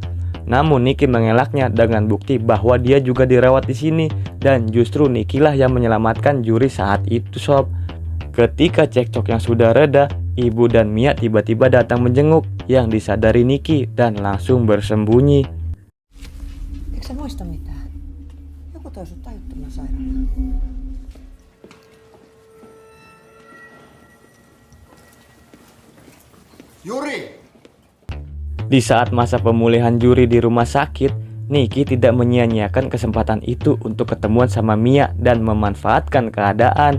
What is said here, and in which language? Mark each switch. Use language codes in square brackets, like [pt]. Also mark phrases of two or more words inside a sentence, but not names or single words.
[id] Namun Nicky mengelaknya dengan bukti bahwa dia juga dirawat di sini dan justru Nicky lah yang menyelamatkan Juri saat itu sob. Ketika cekcok yang sudah reda, ibu dan Mia tiba-tiba datang menjenguk yang disadari Nicky dan langsung bersembunyi. [fi] Eikö sä muista mitään? Joku toi sut tajuttoman sairaalaan. Juri! [id] Di saat masa pemulihan Juri di rumah sakit, Nicky tidak menyia-nyiakan kesempatan itu untuk ketemuan sama Mia dan memanfaatkan keadaan.